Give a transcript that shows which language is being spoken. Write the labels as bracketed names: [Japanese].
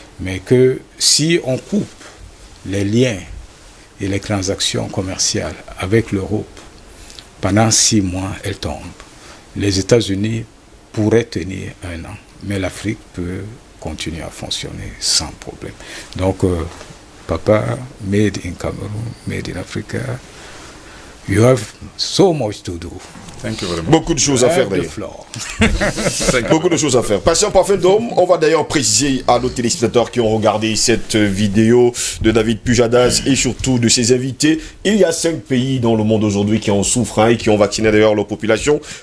[French] Mais que si on coupe les liens et les transactions commerciales avec l'Europe, pendant 6 mois, elles tombent. Les États-Unis pourraient tenir 1 an, mais l'Afrique peut continuer à fonctionner sans problème. Donc, Papa, [English] made in Cameroon, made in Africa, you have so much to do. Thank you very much. [French] Beaucoup de choses à faire d'ailleurs. Beaucoup de choses à faire. Patient Parfum d'Homme, on va d'ailleurs préciser à nos téléspectateurs qui ont regardé cette vidéo de David Pujadas et surtout de ses invités, il y a 5 pays dans le monde aujourd'hui qui en souffrent et qui ont vacciné d'ailleurs leur population.